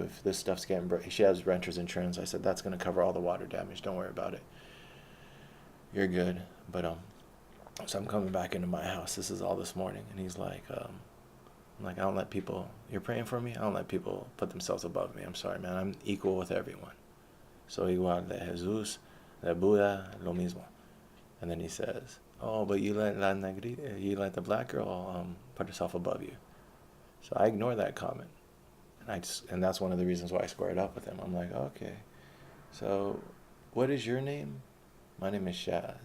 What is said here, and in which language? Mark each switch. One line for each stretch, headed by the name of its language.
English: If this stuff's getting broken, she has renter's insurance. I said, that's going to cover all the water damage. Don't worry about it. You're good. But, so I'm coming back into my house. This is all this morning. And he's like, I'm like, I don't let people, you're praying for me? I don't let people put themselves above me. I'm sorry, man. I'm equal with everyone. So
Spanish: igual de Jesus, de Buddha, lo mismo.
English: And then he says, oh, but you let the black girl put herself above you. So I ignore that comment. And that's one of the reasons why I squared up with him. I'm like, okay, so what is your name? My name is Shaz.